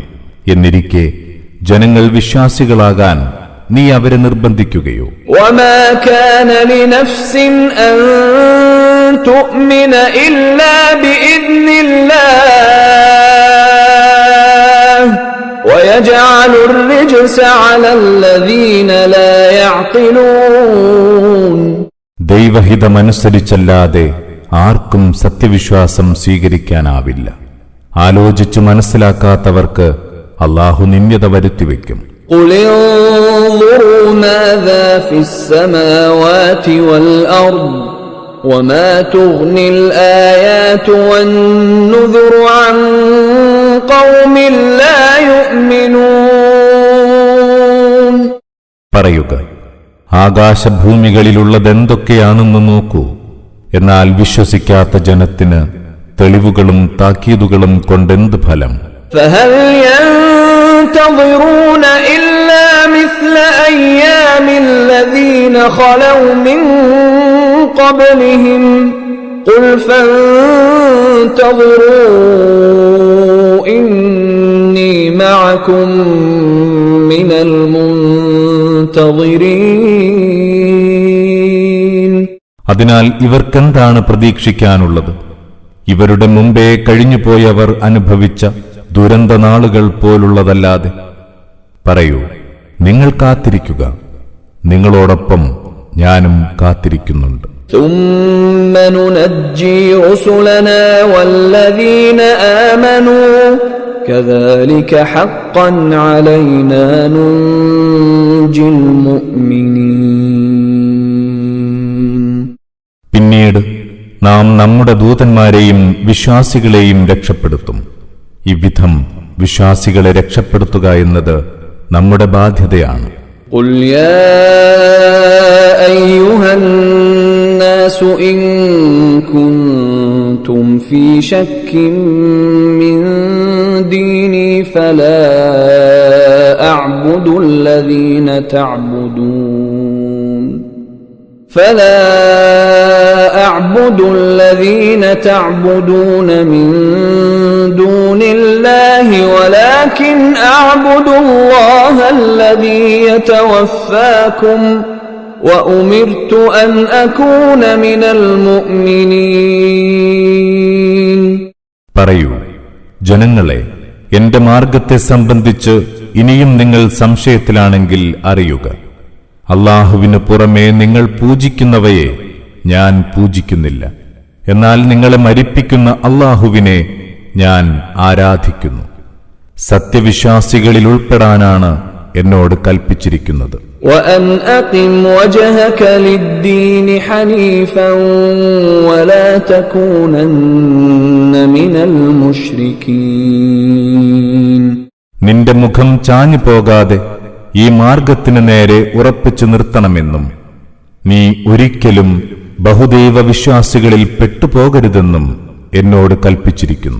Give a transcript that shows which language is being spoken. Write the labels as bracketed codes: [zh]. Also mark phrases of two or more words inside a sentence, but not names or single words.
[ml] എന്നിരിക്കെ ജനങ്ങൾ വിശ്വാസികളാകാൻ നീ അവരെ നിർബന്ധിക്കുകയോ? [ar] وما كان لنفس أن تؤمن إلا بإذن الله ويجعل الرجس على الذين لا يعقلون. [ml] ദൈവഹിതമനുസരിച്ചല്ലാതെ ആർക്കും സത്യവിശ്വാസം സ്വീകരിക്കാനാവില്ല. ആലോചിച്ചു മനസ്സിലാക്കാത്തവർക്ക് അല്ലാഹു നിന്ദ്യത വരുത്തിവെക്കും. [ar] قُلِ انظُرُوا مَاذَا فِي السَّمَاوَاتِ وَالْأَرْضِ وَمَا تُغْنِي الْآيَاتُ وَالنُّذُرُ عَن قَوْمٍ لَّا يُؤْمِنُونَ. [ml] പറയുക, ആകാശഭൂമികളിലുള്ളതെന്തൊക്കെയാണെന്ന് നോക്കൂ. എന്നാൽ വിശ്വസിക്കാത്ത ജനത്തിന് തെളിവുകളും താക്കീതുകളും കൊണ്ടെന്ത് ഫലം? [ar] فهل ينتظرون إلا مثل أيام الذين خلوا من قبلهم قل فانتظروا إني معكم من المنتظرين. [ml] അതിനാൽ ഇവർക്കെന്താണ് പ്രതീക്ഷിക്കാനുള്ളത്? ഇവരുടെ മുമ്പേ കഴിഞ്ഞുപോയവർ അനുഭവിച്ച ദുരന്തനാളുകൾ പോലുള്ളതല്ലാതെ. പറയൂ, നിങ്ങൾ കാത്തിരിക്കുക, നിങ്ങളോടൊപ്പം ഞാനും കാത്തിരിക്കുന്നുണ്ട്. [ar] ثم ننجي رسلنا والذين آمنوا كذلك حقا علينا ننجي المؤمنين. [ml] പിന്നീട് നാം നമ്മുടെ ദൂതന്മാരെയും വിശ്വാസികളെയും രക്ഷപ്പെടുത്തും. ഇവിധം വിശ്വാസികളെ രക്ഷപ്പെടുത്തുക എന്നത് നമ്മുടെ ബാധ്യതയാണ്. [ar] قل يا أيها الناس إن كنتم في شك من ديني فلا أعبد الذين تعبدون من دون الله ولكن أعبد الله الذي يتوفاكم وأمرت أن أكون من المؤمنين. [ml] പറയൂ, ജനങ്ങളെ, എന്റെ മാർഗത്തെ സംബന്ധിച്ച് ഇനിയും നിങ്ങൾ സംശയത്തിലാണെങ്കിൽ അറിയുക, അല്ലാഹുവിന് പുറമേ നിങ്ങൾ പൂജിക്കുന്നവയെ ഞാൻ പൂജിക്കുന്നില്ല. എന്നാൽ നിങ്ങളെ മരിപ്പിക്കുന്ന അല്ലാഹുവിനെ ഞാൻ ആരാധിക്കുന്നു. സത്യവിശ്വാസികളിൽ ഉൾപ്പെടാനാണ് എന്നോട് കൽപ്പിച്ചിരിക്കുന്നത്. [ar] وأن أقم وجهك للدين حنيفا ولا تكونن من المشركين. [ml] നിന്റെ മുഖം ചാഞ്ഞു പോകാതെ ഈ മാർഗത്തിന് നേരെ ഉറപ്പിച്ചു നിർത്തണമെന്നും നീ ഒരിക്കലും ബഹുദൈവ വിശ്വാസികളിൽ പെട്ടുപോകരുതെന്നും എന്നോട് കൽപ്പിച്ചിരിക്കുന്നു.